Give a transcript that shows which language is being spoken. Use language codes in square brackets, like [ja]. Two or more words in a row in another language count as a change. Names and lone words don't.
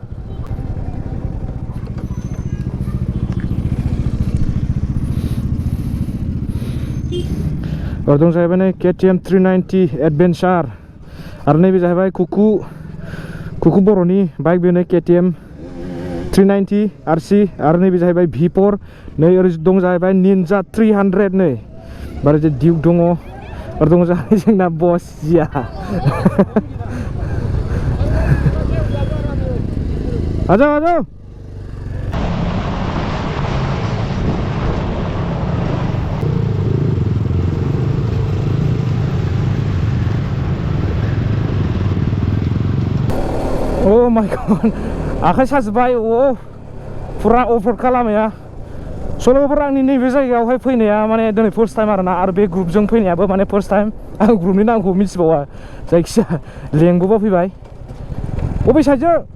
[brx] Dong जाहैबाय नै KTM 390 Adventure आरो नैबे जाहैबाय कुकु बर'नि बाइक बेनो KTM 390 RC आरो नैबे जाहैबाय V4 नै ओरै दं जाहैबाय Ninja 300 नै बारे जे Duke दङ आरो दङ जाहैबाय जोंना बस जिया [en] आजाओ Oh my god, [brx] आखाइ साजोब्बाय फुरा अफरोड खालामनाया सल'फोर आंनि नैबे जायगायावहाय फैनाया माने दिनै [en] first time [brx] आरोना आरो बे ग्रुपजों फैनायाबो माने [en] first time [brx] आं ग्रुपनि नामखौ मिथिबावा जायखिजाया लेंबोबा फैबाय बबे साइडजों